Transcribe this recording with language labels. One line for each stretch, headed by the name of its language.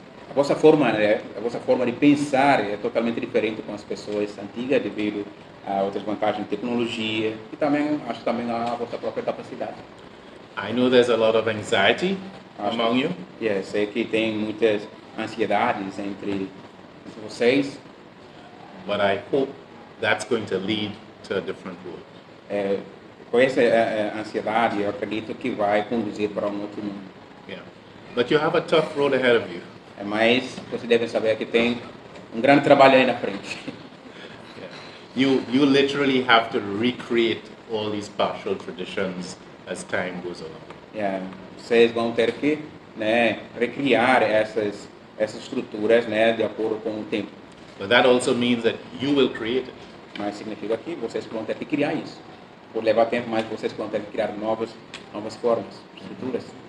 Portuguese: A vossa forma de pensar é totalmente diferente com as pessoas antigas devido a outras vantagens de tecnologia e também acho também a vossa própria capacidade.
English: I know there's a lot of anxiety among you.
Portuguese: Yes, sei que tem muitas ansiedades entre vocês.
English: But I hope that's going to lead to a different road.
Portuguese: Com essa ansiedade, eu acredito que vai conduzir para outro mundo.
English: Yeah. But you have a tough road ahead of you.
Portuguese: Mas vocês devem saber que tem grande trabalho aí na frente.
English: Yeah. You literally have to recreate all these partial traditions as time goes along.
Portuguese: Vocês vão ter que, né, recriar essas estruturas, né, de acordo com o tempo.
English: But that also means that you will create it.
Portuguese: Mas significa que vocês vão ter que criar isso. Por levar tempo, mas vocês vão ter que criar novas formas, estruturas.